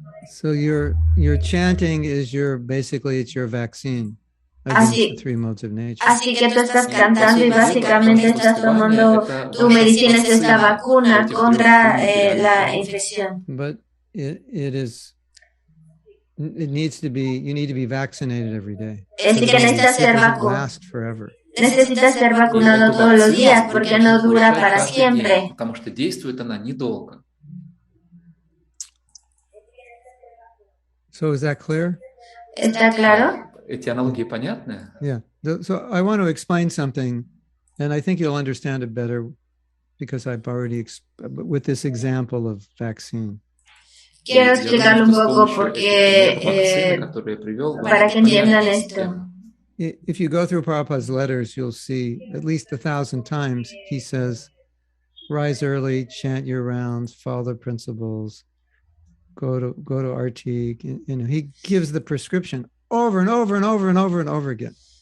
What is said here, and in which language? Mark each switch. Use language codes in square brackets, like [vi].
[en] So your chanting is basically it's your vaccine against the 3 modes of nature. [es] Así que tú estás cantando y básicamente estás tomando tu medicina, es esta vacuna contra la infección. [en] But it needs to be, you need to be vaccinated every day. [es] Así que necesitas ser vacunado. [en] Last forever. [es] Necesitas ser vacunado todos los días porque no dura para siempre. [ru] Потому что действует она недолго. [en] So is that clear? [es] ¿Está claro? [ru] Эти аналогии понятны? [en] Yeah. So I want to explain something, and I think you'll understand it better because I've already with this example of vaccine. [es] Quiero explicarlo un poco porque para que entiendan esto. [en] If you go through Prabhupada's letters, you'll see at least 1,000 times he says, "Rise early, chant your rounds, follow the principles, go to RT." He gives the prescription over and over and over and over and over again.